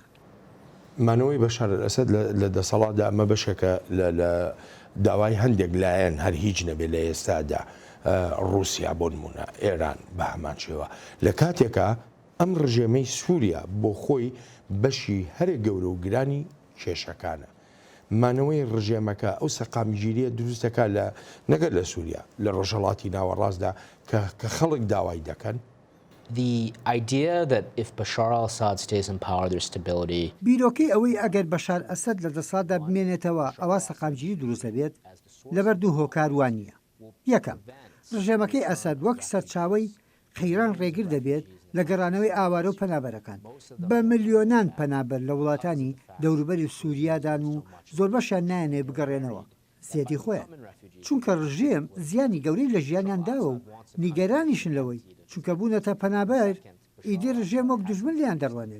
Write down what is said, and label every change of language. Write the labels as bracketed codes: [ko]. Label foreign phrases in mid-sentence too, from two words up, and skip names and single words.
[ckb] مانەوەی بەشار ئەسەد لە دەسەڵاتدا ئەمە بەشێکە لە داوای هەندێک لایەن هەر هیچ نەبێت لە ئێستادا رووسیا بۆ نمونە ئێران بە هەمان شێوە لە کاتێکە ئەم ڕژێمەی سووریا بۆ خۆی بەشی هەرێ گەورە و گرانی کێشەکانە مانەوەی ڕژێمەکە ئەو سەقامگیریە دروستەکە لە نەگەر لە سووریا لە ڕۆژهەڵاتی ناوەڕاستدا کە خەڵک داوای دەکەن. [en] The idea that if Bashar al-Assad stays in power, there's stability. [ckb] بیرۆکەی ئەوەی ئەگەر بەشار ئەسەد لە دەسەڵاتدا بمێنێتەوە ئەوە سەقامگیری دروست دەبێت لەبەر دوو هۆکار وانە. یەکەم ڕژێمەکەی ئەسەد وەک سەرچاوی قەیران ڕێگر دەبێت لە گەڕانەوەی ئاوارە و پەنابەرەکان بە ملیۆنان پەنابەر لە وڵاتانی دەوروبەری سووریادان و زۆر بەشیان نایەنێ بگەڕێنەوە زیادی خۆیان چونکە ڕژێم زیانی گەورەی لە ژیانیان داوە و نیگەرانیشن لەوەی چونکە بوونەتە پەنابەر ئیدی ڕژێم وەک دوژمن لیان دەڕوانێت.